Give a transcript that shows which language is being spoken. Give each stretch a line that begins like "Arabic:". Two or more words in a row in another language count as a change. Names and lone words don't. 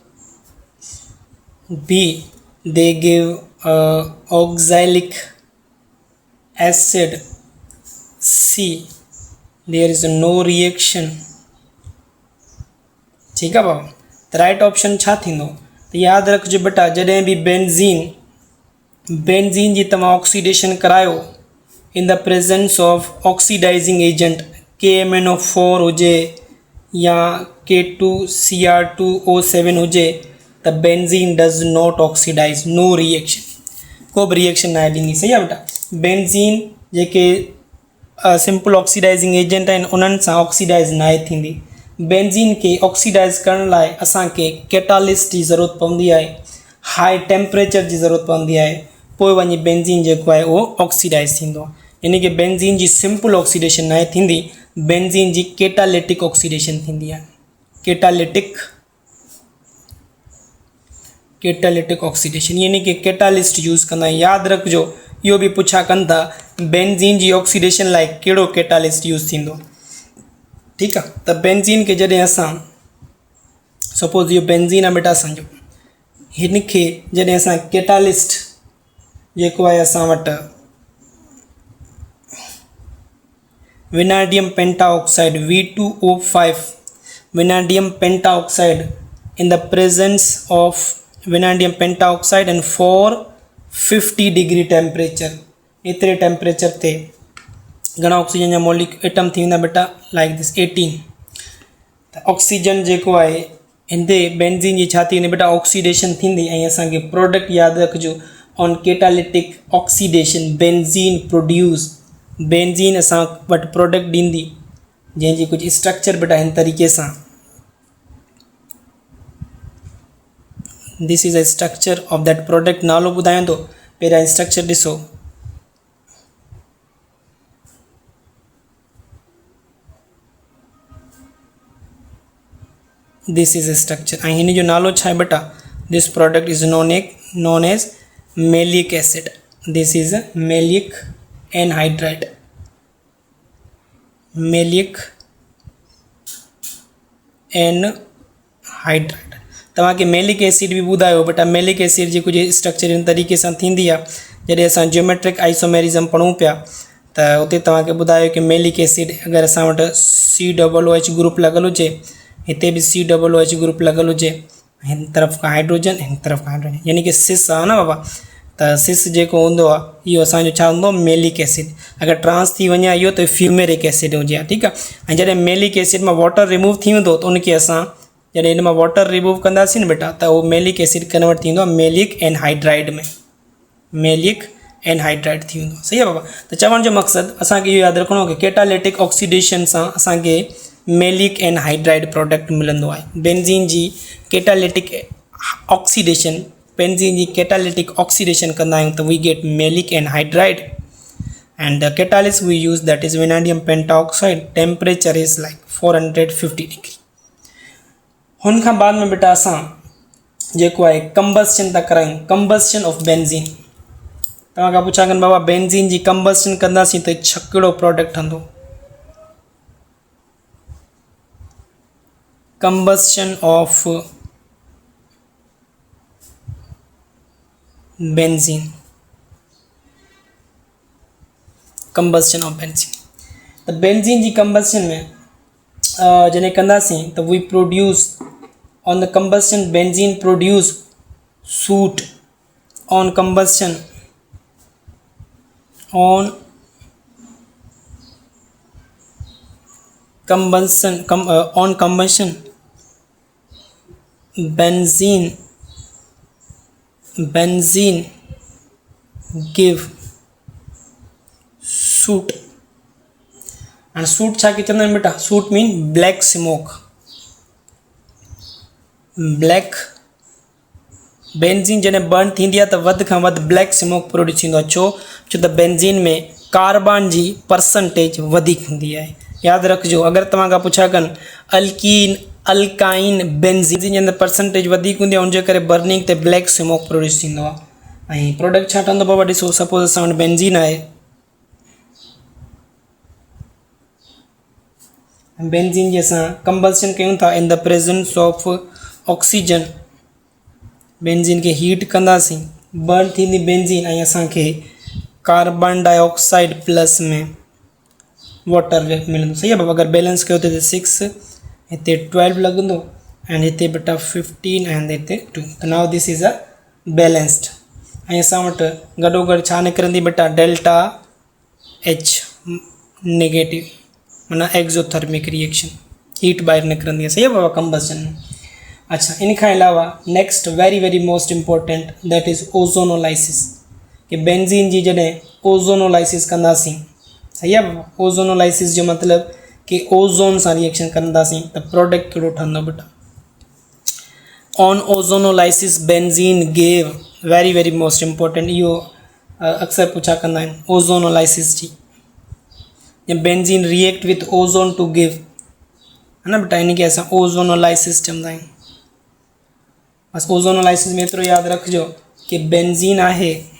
English: B, they give oxalic acid. C, there is no reaction।
Hindi: ठीक है
Sindhi: बाबा। तो
English: right option
Sindhi: छा थींदो? तो याद रखिजो बेटा, जॾहिं बि बेंजीन जी तव्हां ऑक्सीडेशन करायो
English: in the presence of oxidizing agent
Sindhi: KMNO4 हुजे या K2Cr2O7 हुजे, त
English: benzene does not oxidize, no reaction,
Sindhi: को बि रिएक्शन न ॾींदी। सही आहे बेटा। बेंजीन जेके
English: simple oxidizing agent
Sindhi: आहिनि उन्हनि सां ऑक्सीडाइज़ न थींदी। बेंजीन खे ऑक्सीडाइज़ करण लाइ असांखे कैटालिस्ट जी ज़रूरत पवंदी आहे,
English: high temperature
Sindhi: जी ज़रूरत पवंदी आहे, पोइ वञी बेंजीन जेको आहे उहो ऑक्सीडाइज़ थींदो आहे। यानी कि बेंजीन जी
English: simple oxidation
Sindhi: न थींदी, बेंजीन जी
English: catalytic oxidation
Sindhi: थींदी आहे।
English: catalytic oxidation
Sindhi: यानी कि
English: catalyst use
Sindhi: कंदा आहियूं। यादि रखिजो, इहो बि पुछा कनि था बेंजीन जी ऑक्सीडेशन लाइ कहिड़ो
English: catalyst use
Sindhi: थींदो। ठीक आहे। त बेंजीन खे जॾहिं असां सपोज इहो बेंजीन आहे बेटा असांजो, हिन खे जॾहिं असां कैटालिस्ट जेको आहे असां वटि
English: vanadium pentoxide V2O5 vanadium pentoxide in the presence of vanadium pentoxide and 450 degree temperature,
Sindhi: एतिरे टेम्परेचर ते घणा ऑक्सीजन जा एटम थी वेंदा बेटा?
English: like this
Sindhi: 18। त ऑक्सीजन जेको आहे हिंदे बेंजीन जी छा थी वञे बेटा ऑक्सीडेशन थींदी ऐं असांखे प्रोडक्ट यादि रखिजो
English: on catalytic oxidation
Sindhi: बेंजीन असां वटि प्रोडक्ट ॾींदी जंहिंजी कुझु स्ट्रक्चर बेटा हिन तरीक़े सां
English: this is a structure of that product
Sindhi: नालो ॿुधायां थो पहिरियां स्ट्रक्चर ॾिसो
English: this is a structure
Sindhi: ऐं हिन जो नालो छा आहे बेटा
English: this product is known as maleic acid this is maleic anhydride maleic anhydride
Sindhi: तव्हांखे
English: maleic acid
Sindhi: बि ॿुधायो बेटा
English: maleic acid
Sindhi: जी कुझु स्ट्रक्चर इन तरीक़े सां थींदी आहे जॾहिं असां
English: geometric isomerism
Sindhi: पढ़ूं पिया त उते तव्हांखे ॿुधायो कि
English: maleic acid
Sindhi: अगरि असां वटि COOH ग्रुप लॻल हुजे हिते बि
English: COOH group
Sindhi: लॻल हुजे हिन तरफ़ खां हाइड्रोजन हिन तरफ़ खां हाइड्रोजन यानी कि सिस आहे न बाबा त सिस जेको हूंदो आहे इहो असांजो छा हूंदो
English: maleic acid
Sindhi: अगरि ट्रांस थी वञे इहो त
English: fumaric acid
Sindhi: हुजे हा ठीकु आहे ऐं जॾहिं
English: maleic acid
Sindhi: मां
English: water remove
Sindhi: थी वेंदो त उनखे असां जॾहिं हिन मां
English: water remove
Sindhi: कंदासीं न बेटा त उहो
English: maleic acid convert
Sindhi: थींदो आहे
English: maleic anhydride
Sindhi: में
English: maleic anhydride
Sindhi: थी वेंदो आहे सही आहे बाबा त चवण जो मक़सदु असांखे इहो यादि रखिणो आहे कि
English: catalytic oxidation
Sindhi: सां असांखे
English: maleic anhydride product
Sindhi: मिलंदो आहे बेंजीन जी कैटालिटिक ऑक्सीडेशन कंदा आहियूं त
English: we get maleic anhydride and the catalyst we use that is vanadium pentoxide temperature is like 450 degree
Sindhi: हुन खां बाद में बेटा असां जेको आहे कंबस्शन था करायूं
English: combustion of benzene
Sindhi: तव्हां खां पुछा कनि बाबा बेंजीन जी कंबस्शन कंदासीं त कहिड़ो प्रोडक्ट ठहंदो
English: combustion of benzene त बेंजीन
Sindhi: जी कंबस्शन में जॾहिं कंदासीं त
English: we produce on the combustion benzene produce soot on combustion benzene give soot and soot
Sindhi: छा के चवंदा आहिनि बेटा
English: soot mean black smoke black
Sindhi: बेंजीन जॾहिं बर्न थींदी आहे त वधि खां वधि
English: black smoke produce
Sindhi: थींदो आहे छो त बेंजीन में कार्बन जी परसेंटेज वधीक हूंदी आहे यादि रखिजो अगरि तव्हां खां पुछा कनि अल्काइन बेंजीन जे अंदरि परसेंटेज वधीक हूंदी आहे उनजे करे बर्निंग ते
English: black smoke produce
Sindhi: थींदो आहे ऐं प्रोडक्ट छा ठहंदो बाबा ॾिसो सपोज़ असां वटि बेंजीन आहे बेंजीन जी असां कंबस्शन कयूं था
English: in the presence of oxygen
Sindhi: बेंजीन खे हीट कंदासीं बर्न थींदी बेंजीन ऐं असांखे
English: carbon dioxide
Sindhi: प्लस में वाटर मिलंदो सही आहे बाबा अगरि बैलेंस कयो त 6 हिते 12 लॻंदो एंड हिते बेटा 15 एंड हिते 2 त
English: now this is a balanced
Sindhi: ऐं असां वटि गॾोगॾु छा निकिरंदी बेटा
English: delta H negative
Sindhi: माना
English: exothermic reaction
Sindhi: हीट ॿाहिरि निकिरंदी आहे सही आहे बाबा कंबस्शन में अच्छा इन खां अलावा
English: next very most important that is ozonolysis
Sindhi: कि बेंजीन जी जॾहिं ओज़ोनोलाइसिस कंदासीं सही आहे बाबा ओज़ोनोलाइसिस जो मतिलबु कि ओज़ोन सां रिएक्शन कंदासीं त प्रोडक्ट कहिड़ो ठहंदो बेटा
English: on ozonolysis benzene gave very most important
Sindhi: इहो अक्सर पुछा कंदा आहिनि ओज़ोनोलाइसिस जी
English: benzene react with ozone to give
Sindhi: है न बेटा इनखे असां ओज़ोनोलाइसिस चवंदा आहियूं बसि ओज़ोनोलाइसिस में एतिरो यादि रखिजो कि बेंजीन आहे